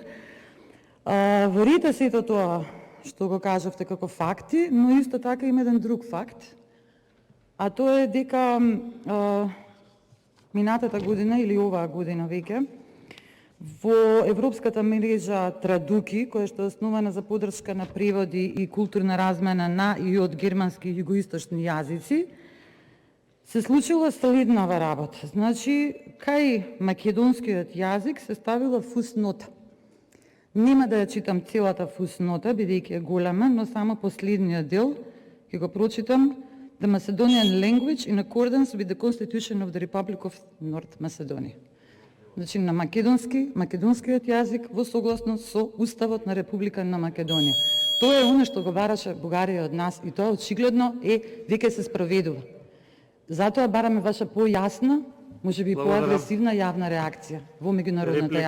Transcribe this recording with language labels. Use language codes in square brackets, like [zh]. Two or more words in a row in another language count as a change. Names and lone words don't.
[mk] Верите сето тоа што го кажавте како факти, но исто така има еден друг факт, а тоа е дека минатата година или оваа година веќе во Европската мрежа Традуки, која што е основана за поддршка на преводи и културна размена на и од германски и југоисточни јазици, се случила следнава работа. Значи, кај македонскиот јазик се ставила фуснота. Нема да ја читам целата фуснота, бидејќи е голема, но само последниот дел ќе го прочитам. [en] The Macedonian language in accordance with the Constitution of the Republic of North Macedonia. [mk] Значи на македонскиот јазик во согласно со Уставот на Република на Македонија. Тоа е оно што го бараше Бугарија од нас и тоа очигледно веќе се спроведува. Затоа бараме ваша појасна, можеби поагресивна јавна реакција во меѓународната јавност.